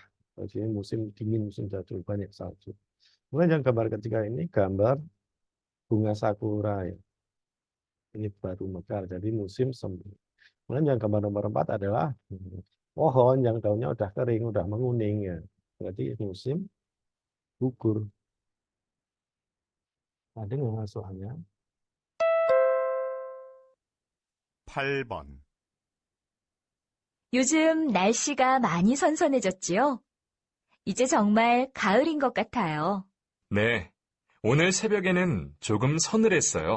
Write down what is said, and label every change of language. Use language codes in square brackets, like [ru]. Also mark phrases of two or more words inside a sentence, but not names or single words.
[id] Kalau di sini musim dingin, musim salju, banyak salju. Kemudian yang gambar ketiga ini gambar bunga sakura ya. Ini baru mekar, jadi musim semi. Kemudian yang gambar nomor 4 adalah pohon yang daunnya udah kering, udah menguning ya. Berarti musim gugur. Ada nggak soalnya? [ko] 8번, 요즘 날씨가 많이 선선해졌지요? 이제 정말 가을인 것 같아요. 네, 오늘 새벽에는 조금 서늘했어요.